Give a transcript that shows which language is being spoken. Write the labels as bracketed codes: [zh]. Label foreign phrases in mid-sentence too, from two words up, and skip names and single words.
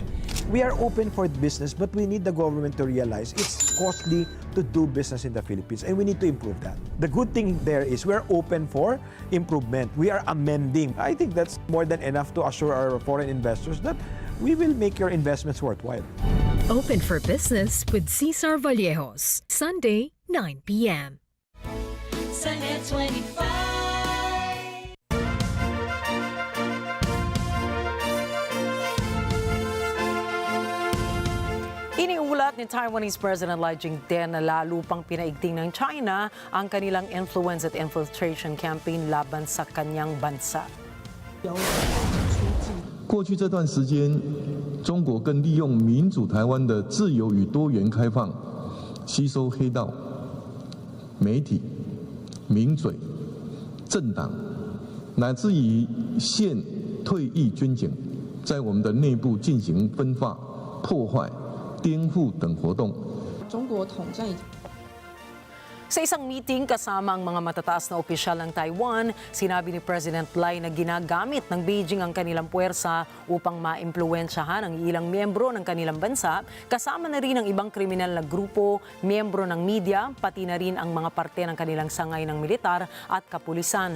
[en] We are open for business, but we need the government to realize it's costly to do business in the Philippines, and we need to improve that. The good thing there is we're open for improvement. We are amending. I think that's more than enough to assure our foreign investors that we will make your investments worthwhile. Open for Business with Cesar Vallejos, Sunday, 9 p.m. Sunday 25. [tl] Iniulat ni Taiwanese President Lai Ching-te na lalo pang pinaigting ng China ang kanilang influence at [en] infiltration campaign [tl] laban sa kanyang bansa. [zh] 过去这段时间，中国更利用民主台湾的自由与多元开放，吸收黑道、媒体、名嘴、政党，乃至于现退役军警，在我们的内部进行分化、破坏、颠覆等活动。中国统战。 [tl] Sa isang meeting kasama ang mga matataas na opisyal ng Taiwan, sinabi ni President Lai na ginagamit ng Beijing ang kanilang puwersa upang maimpluwensyahan ang ilang miyembro ng kanilang bansa, kasama na rin ang ibang kriminal na grupo, miyembro ng media, pati na rin ang mga parte ng kanilang sangay ng militar at kapulisan.